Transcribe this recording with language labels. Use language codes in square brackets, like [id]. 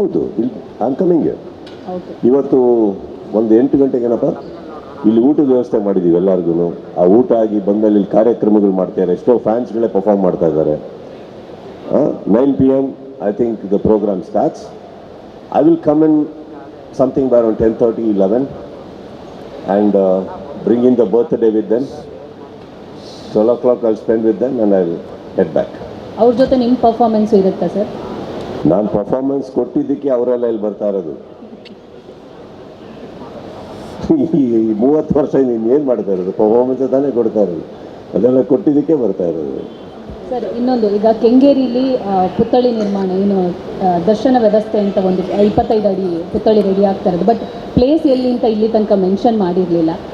[kn] ಹೌದು, [en] I am coming. Okay. [kn] ಇವತ್ತು ಒಂದು 8 ಗಂಟೆಗೇನಪ್ಪ ಇಲ್ಲಿ ಊಟದ ವ್ಯವಸ್ಥೆ ಮಾಡಿದ್ದೀವಿ ಎಲ್ಲರಿಗೂ. ಆ ಊಟ ಆಗಿ ಬಂದಲ್ಲಿ ಇಲ್ಲಿ ಕಾರ್ಯಕ್ರಮಗಳು ಮಾಡ್ತಾರೆ. ಎಷ್ಟೋ ಫ್ಯಾನ್ಸ್ಗಳೇ ಪರ್ಫಾರ್ಮ್ ಮಾಡ್ತಾ ಇದ್ದಾರೆ. [en] 9 PM I think the programme starts. I will come in something by around 10:30, 11 and bring in the birthday with them. 12 o'clock I'll spend with them and I'll head back. [kn] ಅವ್ರ ಜೊತೆ ನಿಮ್ಮ ಪರ್ಫಾರ್ಮೆನ್ಸು ಇರುತ್ತಾ sir? ನಾನು performance ಕೊಟ್ಟಿದ್ದಕ್ಕೆ ಅವರೆಲ್ಲ ಇಲ್ಲಿ ಬರ್ತಾ ಇರೋದು. ಈ 30 ವರ್ಷ ನೀನು ಏನು ಮಾಡ್ತಾ ಇರೋದು? ಪರ್ಫಾರ್ಮೆನ್ಸ್ ತಾನೇ ಕೊಡ್ತಾ ಇರೋದು, ಅದೆಲ್ಲ ಕೊಟ್ಟಿದ್ದಕ್ಕೆ ಬರ್ತಾ ಇರೋದು. ಸರ್ ಇನ್ನೊಂದು, ಈಗ ಕೆಂಗೇರಿಲಿ ಪುತ್ಥಳಿ ನಿರ್ಮಾಣ ಏನು ದರ್ಶನ ವ್ಯವಸ್ಥೆ ಅಂತ ಒಂದು 25 ಅಡಿ ಪುತ್ಥಳಿ ರೆಡಿ ಆಗ್ತಾ ಇರೋದು, ಬಟ್ ಪ್ಲೇಸ್ ಎಲ್ಲಿ ಅಂತ ಇಲ್ಲಿ ತನಕ ಮೆನ್ಷನ್ ಮಾಡಿರಲಿಲ್ಲ.